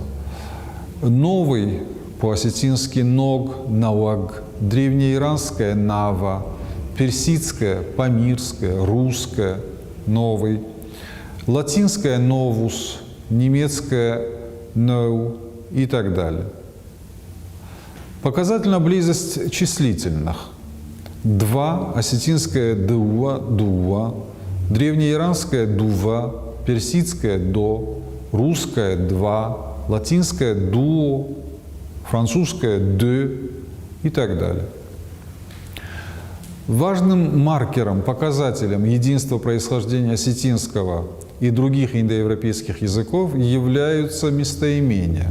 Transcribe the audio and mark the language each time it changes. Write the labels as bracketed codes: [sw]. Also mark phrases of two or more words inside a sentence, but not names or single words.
[ru] Новый по-осетински ног, науаг, древнеиранская нава, персидская, памирская, русская, новый, латинская новус, немецкая ноу и так далее. Показательна близость числительных. Два, осетинская дуа, дуа, древнеиранская дува, персидская до, русская два, латинская дуо, французская де и так далее. Важным маркером, показателем единства происхождения осетинского и других индоевропейских языков являются местоимения.